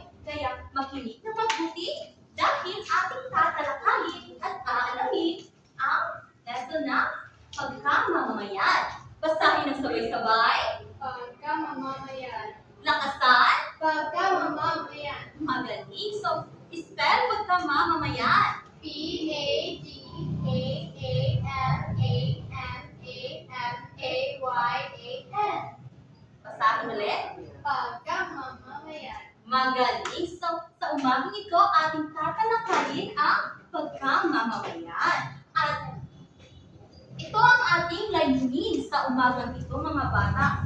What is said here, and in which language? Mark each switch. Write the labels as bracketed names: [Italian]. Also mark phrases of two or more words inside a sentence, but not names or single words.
[Filipino] Kaya makinig na mabuti dahil ating tatalakayin at aalamin ang lesson na pagkamamamayan. Basahin ng sabay-sabay. Pagkamamamayan. Lakasan. Pagkamamamayan. Magaling. So, spell pagkamamamayan. P-A-G-A-M-A-M-A-M-A-Y-A-N. Basahin ulit. Pagkamamamayan. Magaling. So, sa umagang ito, ating tatalakayin ang pagkamamamayan. At ito ang ating layunin sa umagang ito, mga bata.